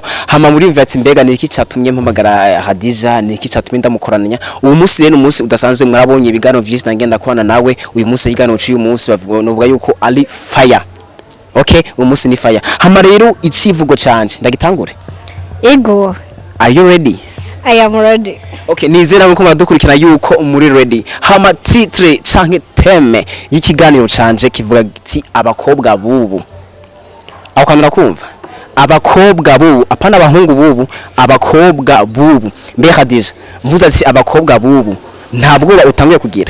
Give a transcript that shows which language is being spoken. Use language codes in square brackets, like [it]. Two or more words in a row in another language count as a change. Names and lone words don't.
[rn] Hama muri mvatsi mbega ni iki catumye mpamagara Khadija, ni iki catumye ndamukorananya uyu munsi? Rero umunsi udasanzwe mwarabonye ibiganiro byinshi nagenda kubana nawe. Uyu munsi ikiganiro cy'uyu munsi bavuga yuko ali fire. Okay, uyu munsi ni fire. Hama rero icivugo canje ndagitangure. Ego, [en] are you ready? I am ready. [rn] Okay, nizera ko muradukurikira yuko muri ready. Hama titre canke teme y'ikiganiro canje kivuga giti abakobwa bubu. Aho kwandura kumva abakobwa bubu, apana abahungu bubu, abakobwa bubu. Mbe Khadija, mvuze ati abakobwa bubu ntabwo utangiye kugira?